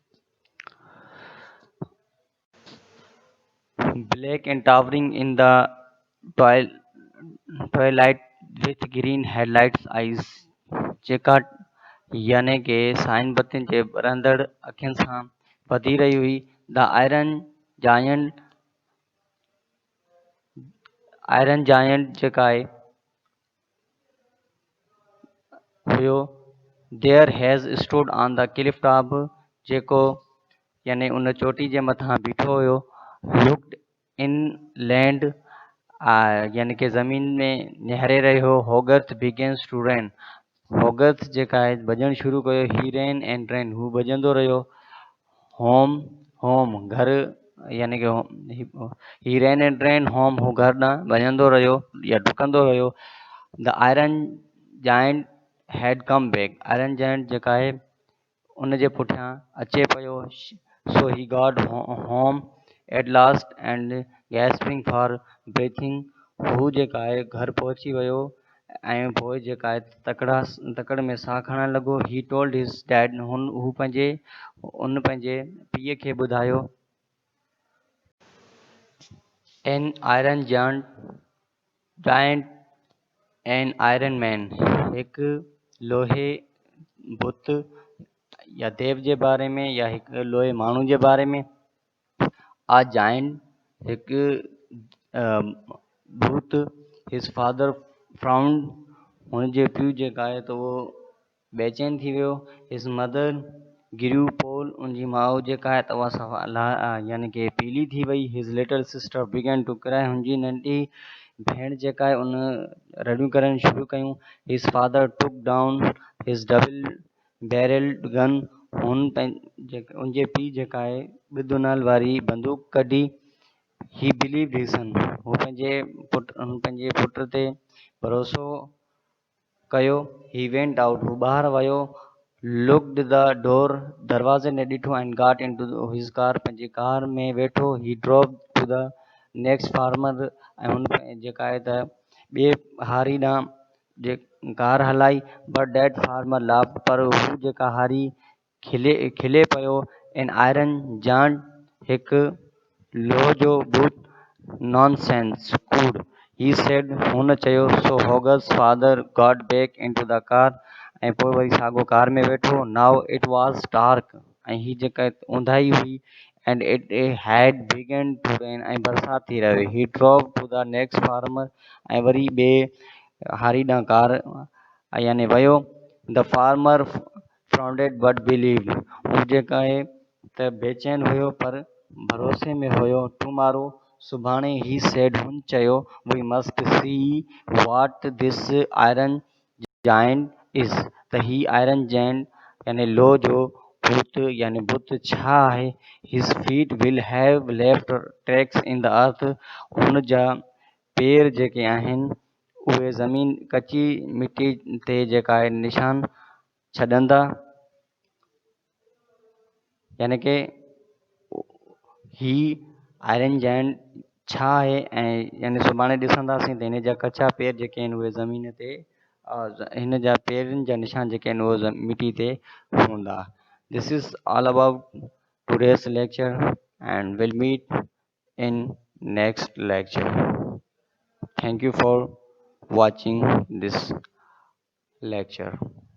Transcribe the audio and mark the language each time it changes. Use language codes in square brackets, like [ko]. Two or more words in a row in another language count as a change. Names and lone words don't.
[en] black and towering in the Twil- twilight with green headlights eyes [sd] जेका याने के साइन बत्तियुनि जे ॿरंदड़ अखियुनि सां वधी रही हुई। [en] The Iron Giant [sd] जेका आहे हुयो [en] there has stood on the cliff top, [sd] जेको यानी उन चोटी जे मथां बीठो हुयो। [en] looked in land, [sd] यानी कि ज़मीन में निहारे रहियो हो। [en] Hogarth begins to run, [sd] होगर्थ जेका आहे भॼणु शुरू कयो। [en] he ran and ran, [sd] हू भॼंदो रहियो। [en] home home [sd] घर, यानी कि [en] he ran and ran home, [sd] हू घर ॾांहुं भॼंदो रहियो या डुकंदो रहियो। [en] The Iron Giant had come back, [sd] आयरन जाइंट जेका आहे उन जे पुठियां अचे पियो। [en] so he got home at last and gasping for breathing, [sd] हू जेका आहे घर पहुची वियो ऐं पोइ जेका आहे तकड़ में साह खणणु लॻो। [en] he told his dad, [sd] हू पंहिंजे पीउ खे ॿुधायो। [en] an Iron Giant an Iron Man, [sd] हिकु लोहे बुत या देव जे बारे में या हिकु लोहे माण्हू जे बारे में। [en] a giant, [sd] हिकु भूत। [en] his father frowned, [sd] हुनजे पीउ जेका आहे त उहो बेचैन थी वियो। [en] his mother grew pale, [sd] उनजी माउ जेका आहे त उहा यानी कि पीली थी वई। [en] his little sister began to cry, [sd] हुनजी नंढी भेण जेका आहे उन रड़ियूं करणु शुरू कयूं। [en] his father took down his double barrelled gun, [sd] उनजे पीउ जेका आहे ॿिदुनाल वारी बंदूक कढी। [en] he believed his son, [sd] हू पंहिंजे पुट ते भरोसो कयो। [en] he went out, [sd] हू ॿाहिरि वियो। [en] locked the door, [sd] दरवाज़े ने ॾिठो। [en] and got in to his car, [sd] पंहिंजी कार में वेठो। [en] he drove to the next farmer, [sd] ऐं हुन जेका आहे त ॿिए हारी ॾांहुं जे कार हलाई। [en] but that farmer laughed, [sd] पर हू जेका हारी खिले पियो। [en] an Iron Giant, [sd] हिकु लोह जो भूत। नॉनसेंस, कूड़, [en] he said, [sd] हुन चयो। [en] so Hogarth's father got back into the car, [sd] ऐं पोइ वरी साॻियो कार में वेठो। [en] now it was dark, [sd] ऐं ही जेका ऊंदाही हुई। [en] and it had begun to rain, [sd] ऐं बरसाति थी रही हुई। [en] he drove to the next farmer, [sd] ऐं वरी ॿिए हारी ॾांहुं कार यानी वियो। [en] the farmer frowned but believed, [sd] हू जेका आहे त बेचैन हुयो पर भरोसे में हुयो। टुमारो, सुभाणे। [en] he said, [sd] हुन चयो। [en] we must see what this Iron Giant is, [sd] त ही आयरन जाइंट यानी लोह जो भूत यानी बुत छा आहे। [en] his feet will have left tracks in the earth, [sd] हुन जा पेर जेके आहिनि उहे ज़मीन कची मिटी ते जेका आहे निशान छॾंदा। यानी कि ही आयरन जाइंट छा आहे, ऐं यानी सुभाणे ॾिसंदासीं त हिन जा कचा पेर जेके आहिनि उहे ज़मीन ते, हिन जा पेरनि जा निशान जेके आहिनि उहे मिटी ते हूंदा। [en] this is all about today's lecture, and we'll meet in next lecture. Thank you for watching this lecture.